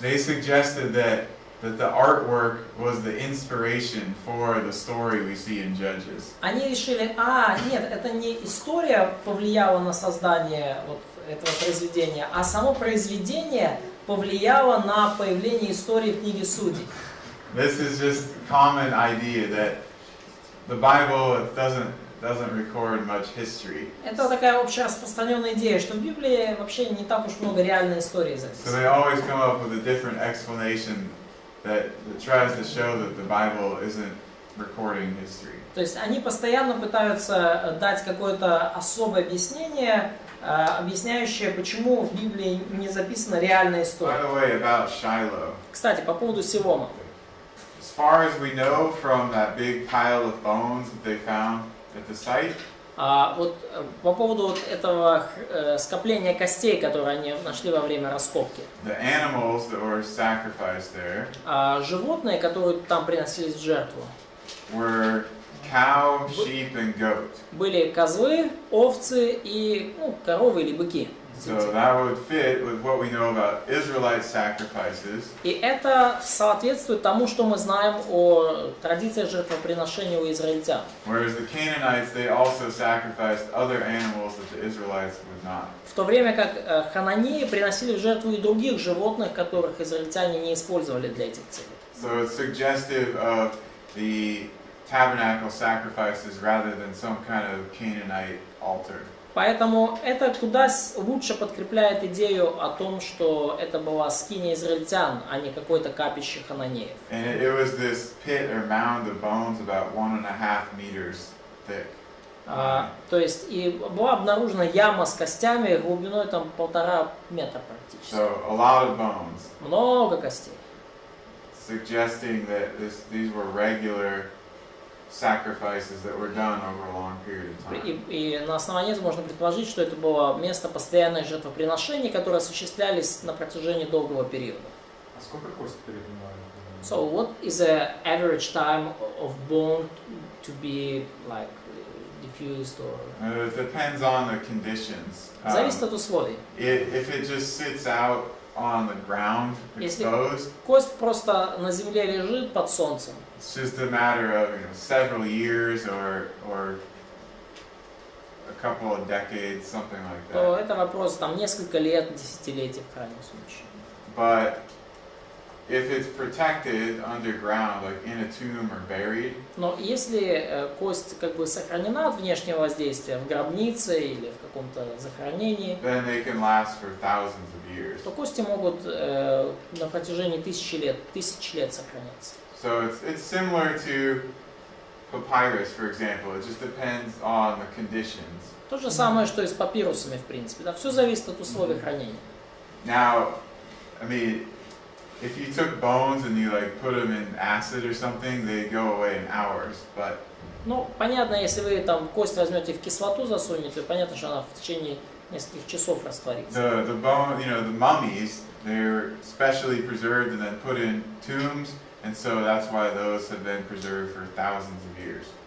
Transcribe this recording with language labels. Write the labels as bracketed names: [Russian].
[English] They suggested that the artwork was the inspiration for the story we see in Judges. [Russian] Они решили, нет, это не история повлияла на создание вот этого произведения, а само произведение повлияло на появление истории в книге Судей. [English] This is just a common idea that the Bible doesn't record much history. [Russian] Это такая общераспространенная идея, что в Библии вообще не так уж много реальной истории [English] So [Russian] записано. [English] they always come up with a different explanation that tries to show that the Bible isn't recording history. [Russian] То есть они постоянно пытаются дать какое-то особое объяснение, объясняющее, почему в Библии не записана реальная [English] By [Russian] история. [English] the way, about Shiloh. [Russian] Кстати, по поводу Силома. [English] As far as we know from that big pile of bones that they found at the site, [Russian] Вот по поводу вот этого скопления костей, которые они нашли во время раскопки. [English] the animals that were sacrificed there [Russian] Животные, которые там приносились в жертву, [English] were cow, sheep, and goat. [Russian] были козлы, овцы и коровы или быки. [English] So that would fit with what we know about Israelite sacrifices. [Russian] И это соответствует тому, что мы знаем о традициях жертвоприношения у израильтян. [English] Whereas the Canaanites, they also sacrificed other animals that the Israelites would not. [Russian] В то время как хананеи приносили в жертву и других животных, которых израильтяне не использовали для этих целей. [English] So it's suggestive of the tabernacle sacrifices rather than some kind of Canaanite altar. [Russian] Поэтому это куда лучше подкрепляет идею о том, что это была скиния израильтян, а не какое-то капище хананеев. [English] And it was this pit or mound of bones about 1.5 meters thick. [Russian] То есть и была обнаружена яма с костями глубиной там 1,5 метра практически. [English] So a lot of bones, [Russian] Много костей. [English] suggesting that these were regular sacrifices that were done over a long period of time. [Russian] И на основании этого можно предположить, что это было место постоянных жертвоприношений, которые осуществлялись на протяжении долгого периода. А сколько кости перебивали? [English] So what is the average time of bone to be like diffused or? It depends on the conditions. [Russian] Зависит от условий. [English] If it just sits out on the ground, [Russian] Если [English] exposed, [Russian] кость просто на земле лежит под солнцем, [English] it's just a matter of several years or a couple of decades, something like [Russian] то [English] that. [Russian] это вопрос там несколько лет, десятилетий в крайнем случае. [English] But if it's protected underground, like in a tomb or buried, [Russian] Но если кость как бы сохранена от внешнего воздействия в гробнице или в каком-то захоронении, [English] then they can last for thousands of years. [Russian] то кости могут на протяжении тысяч лет сохраняться. [English] So it's similar to papyrus, for example. It just depends on the conditions. [Russian] То же самое, что и с папирусами, в принципе. Да? Все зависит от условий хранения. [English] Now, I mean, if you took bones and you like put them in acid or something, they go away in hours. But [Russian] Ну, понятно, если вы там кость возьмете в кислоту засунете, понятно, что она в течение нескольких часов растворится. [English] the bone, the mummies, they're specially preserved and then put in tombs, and so that's why those have been preserved for thousands of years.